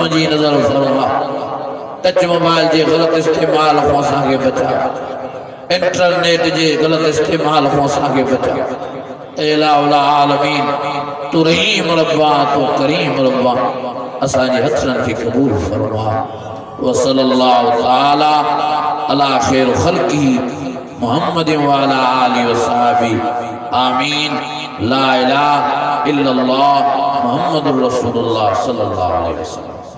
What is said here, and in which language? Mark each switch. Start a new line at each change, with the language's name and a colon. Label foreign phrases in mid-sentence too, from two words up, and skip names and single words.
Sindhi: जी नज़र फरमा
English: touch mobile
Sindhi: जे गलत इस्तेमाल खां असांखे बचा इंटरनेट जे गलत इस्तेमाल खां असांखे बचा ए
Arabic: إله العالمين
Sindhi: तू रहीम रब्बा तू करीम रब्बा असांजे हथनि खे क़बूल फरमा
Arabic: وصلى الله تعالى على خير خلقه محمد وعلى آله وصحبه آمين لا إله إلا الله محمد رسول الله صلى الله عليه وسلم.